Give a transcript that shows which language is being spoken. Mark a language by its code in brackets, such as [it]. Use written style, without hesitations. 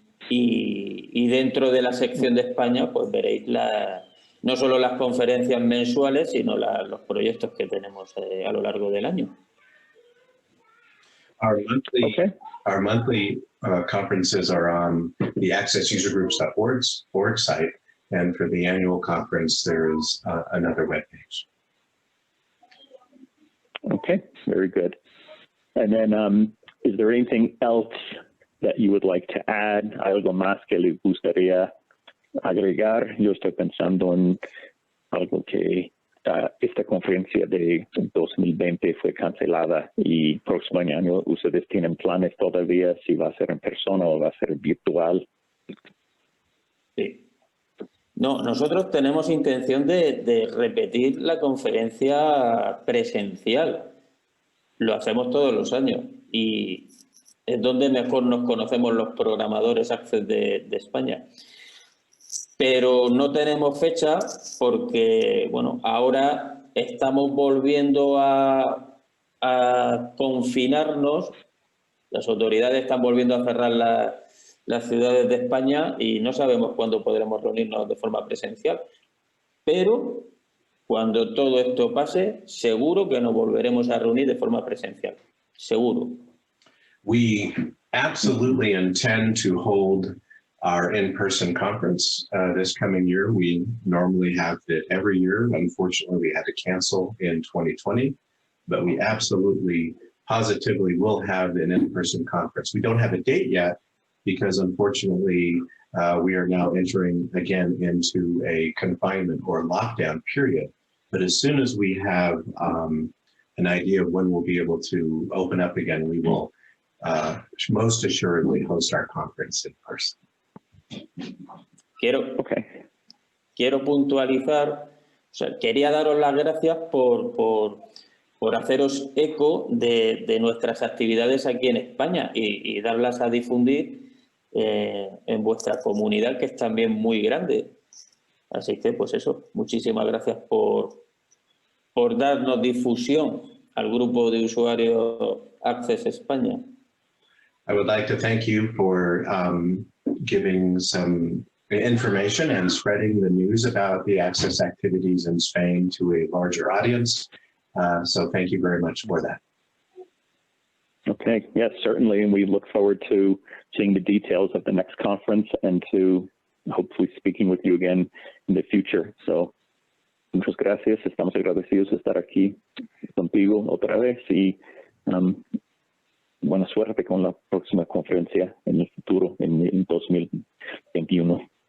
[es] Y dentro de la sección de España pues veréis no solo las conferencias mensuales, sino los proyectos que tenemos a lo largo del año. [en] Our monthly conferences are on the accessusergroups.org site, and for the annual conference, there is another webpage. Okay, very good. And then, is there anything else that you would like to add? [es] ¿Algo más que le gustaría agregar? Yo estoy pensando en algo que esta conferencia de 2020 fue cancelada y próximo año ustedes tienen planes todavía si va a ser en persona o va a ser virtual. Sí. No, nosotros tenemos intención de repetir la conferencia presencial. Lo hacemos todos los años y es donde mejor nos conocemos los programadores Access de España. Pero no tenemos fecha porque, bueno, ahora estamos volviendo a confinarnos. Las autoridades están volviendo a cerrar las ciudades de España y no sabemos cuándo podremos reunirnos de forma presencial. Pero cuando todo esto pase, seguro que nos volveremos a reunir de forma presencial. Seguro. [en] We absolutely intend to hold our in-person conference this coming year. We normally have it every year. Unfortunately, we had to cancel in 2020, but we absolutely, positively will have an in-person conference. We don't have a date yet because unfortunately, we are now entering again into a confinement or lockdown period. But as soon as we have an idea of when we'll be able to open up again, we will most assuredly host our conference in person. [es] Quiero puntualizar, o sea, quería daros las gracias por haceros eco de nuestras actividades aquí en España y darlas a difundir en vuestra comunidad, que es también muy grande. Así que, pues eso, muchísimas gracias por darnos difusión al grupo de usuarios Access España. [en] I would like to thank you for giving some information and spreading the news about the Access activities in Spain to a larger audience. So thank you very much for that. Okay, yes, certainly. And we look forward to seeing the details of the next conference and to hopefully speaking with you again in the future. [es] So muchas gracias. Estamos agradecidos de estar aquí contigo otra vez y buena suerte con la próxima conferencia en el futuro, en 2021.